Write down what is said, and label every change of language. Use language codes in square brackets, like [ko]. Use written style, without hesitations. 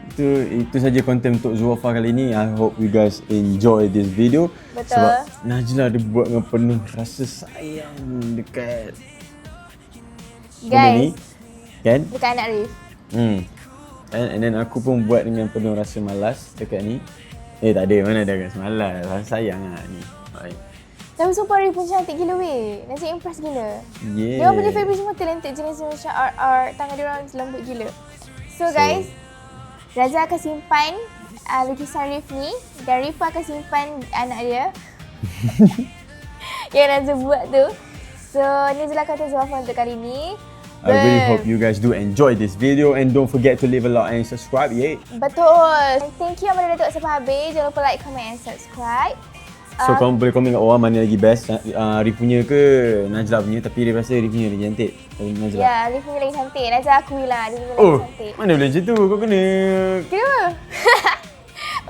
[ms] Itu saja konten untuk Zuwafa kali ni. [en] I hope you guys enjoy this video. [ms] Betul. Sebab Najla dia buat dengan penuh rasa sayang dekat benda ni. [en] Guys, [ms] Kan? dekat anak Rif. [en] And then [ms] aku pun buat dengan penuh rasa malas dekat ni. Tak ada, mana ada rasa malas. Rasa sayang lah ni. Baik. Tapi sumpah Rif pun cantik gila weh. Nasi impress gila. [en] Yeah. [ms] Dia orang punya fabric semua talented jenis macam art. Tangan dia orang lembut gila. [en] So guys, [ms] Raza akan simpan lukisan Rif ni dan Rifa akan simpan anak dia yang Raza buat tu. So ni je lah konten Zafar untuk kali ni. [en] I really hope you guys do enjoy this video and don't forget to leave a like and subscribe. Yeah. [ms] Betul. [en] Thank you [ms] yang dah tengok sampai habis. Jangan lupa [en] like, comment and subscribe. [ms] So korang boleh komen kat bawah mana lagi best, Rif punya ke Najlah punya. Tapi Rif rasa Rif punya lagi cantik dari Najlah. Ya, Rif punya lagi cantik. Raza akui lah, dia punya Oh, lagi cantik. mana boleh macam tu? Kau kena... Kenapa? Aku